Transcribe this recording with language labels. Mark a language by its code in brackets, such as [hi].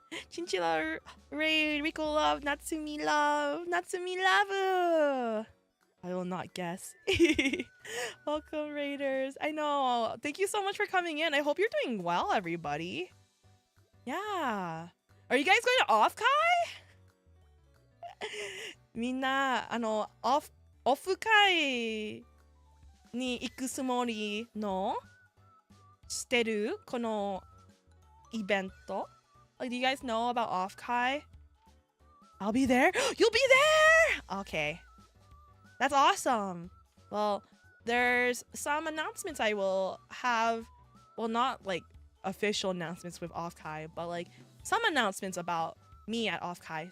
[en] Chinchilla, Ray, Riko love, Natsumi love, Natsumi love. I will not guess. Welcome, Raiders. I know. Thank you so much for coming in. I hope you're doing well, everybody. Yeah. Are you guys going to Offkai? [ja] みんな、オフ会に行くつもりのしてるこのイベント? [en] Like, do you guys know about Offkai? I'll be there. You'll be there! Okay. That's awesome. Well, there's some announcements I will have. Well, not like official announcements with Offkai, but like some announcements about me at Offkai.